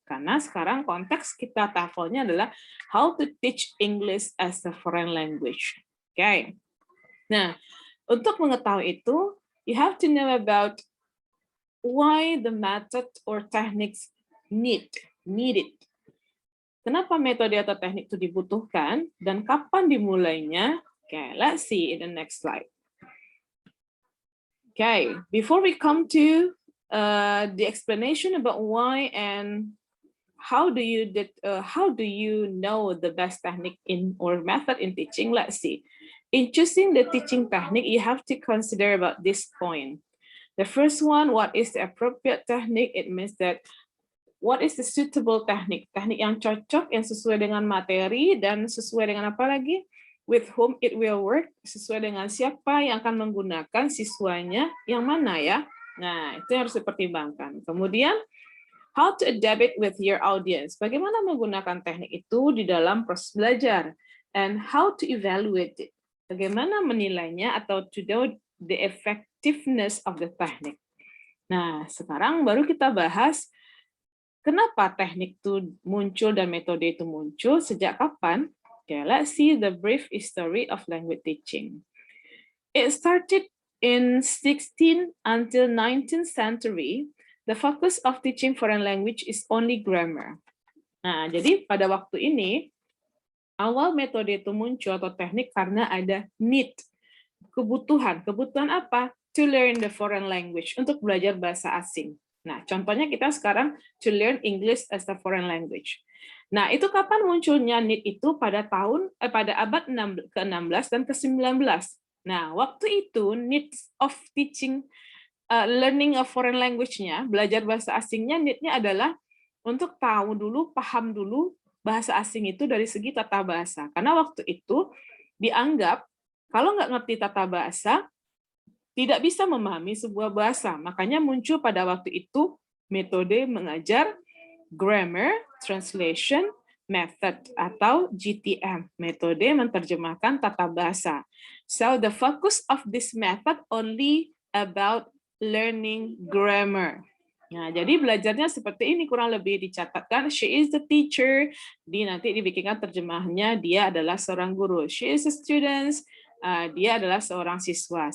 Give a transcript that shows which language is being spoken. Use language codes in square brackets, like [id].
[id] Karena sekarang konteks kita TOEFL-nya adalah [en] how to teach English as a foreign language. Okay. [id] Nah, untuk mengetahui itu, [en] you have to know about why the method or techniques needed. [id] Kenapa metode atau teknik itu dibutuhkan dan kapan dimulainya? [en] Okay, let's see in the next slide. Okay, before we come to the explanation about why and how do you know the best technique in or method in teaching, let's see. In choosing the teaching technique, you have to consider about this point. The first one, what is the appropriate technique? It means that what is the suitable technique? [id] Teknik yang cocok, yang sesuai dengan materi dan sesuai dengan apa lagi? [en] With whom it will work, [id] sesuai dengan siapa yang akan menggunakan siswanya, yang mana ya? Nah, itu yang harus dipertimbangkan. [en] Kemudian, how to adapt it with your audience. [id] Bagaimana menggunakan teknik itu di dalam proses belajar? [en] And how to evaluate it. [id] Bagaimana menilainya atau [en] to know the effectiveness of the technique. [id] Nah, sekarang baru kita bahas kenapa teknik itu muncul dan metode itu muncul, sejak kapan? [en] Okay, let's see the brief history of language teaching. It started in 16th until 19th century. The focus of teaching foreign language is only grammar. [id] Nah, jadi pada waktu ini, awal metode itu muncul atau teknik karena ada need, kebutuhan. Kebutuhan apa? [en] To learn the foreign language, [id] untuk belajar bahasa asing. Nah, contohnya kita sekarang [en] to learn English as a foreign language. [id] Nah, itu kapan munculnya need itu? Pada abad ke-16 dan ke-19. Nah, waktu itu [en] needs of teaching learning a foreign language-nya, [id] belajar bahasa asingnya, need-nya adalah untuk tahu dulu, paham dulu bahasa asing itu dari segi tata bahasa. Karena waktu itu dianggap kalau nggak ngerti tata bahasa, tidak bisa memahami sebuah bahasa. Makanya muncul pada waktu itu metode mengajar grammar, translation, method, atau GTM, metode menerjemahkan tata bahasa. [en] So the focus of this method only about learning grammar. [id] Nah, jadi belajarnya seperti ini kurang lebih dicatatkan. [en] She is the teacher. [id] Nanti dibikinkan terjemahnya, dia adalah seorang guru. [en] She is a student. [id] Dia adalah seorang siswa.